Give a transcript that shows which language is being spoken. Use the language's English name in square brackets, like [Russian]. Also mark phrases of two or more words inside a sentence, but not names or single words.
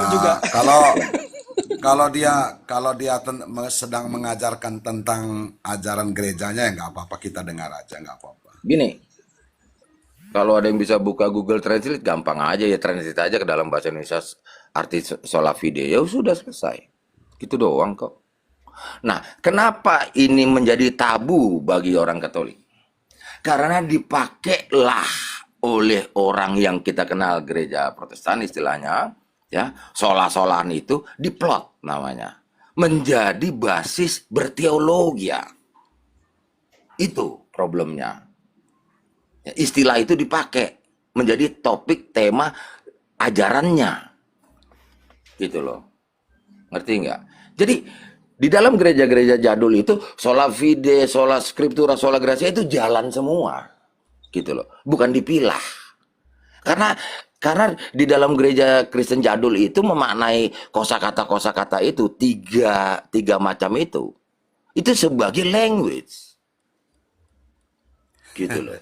[Indonesian] juga. kalau dia sedang mengajarkan tentang ajaran gerejanya ya nggak apa-apa, kita dengar aja, nggak apa-apa. Gini, kalau ada yang bisa buka Google Translate, gampang aja ya, translate aja ke dalam bahasa Indonesia arti [Latin] sola fide, [Indonesian] ya sudah selesai. Gitu doang kok. Nah, kenapa ini menjadi tabu bagi orang Katolik? Karena dipakailah oleh orang yang kita kenal gereja Protestan istilahnya, ya, sola-solaan itu diplot namanya, menjadi basis berteologi. Itu problemnya. Ya, istilah itu dipakai menjadi topik tema ajarannya, gitu loh. Ngerti nggak? Jadi di dalam gereja-gereja jadul itu [Latin] sola fide, sola scriptura, sola gratia [Indonesian] itu jalan semua, gitu loh. Bukan dipilah. Karena di dalam gereja Kristen jadul itu memaknai kosakata itu tiga macam itu sebagai language, gitu loh.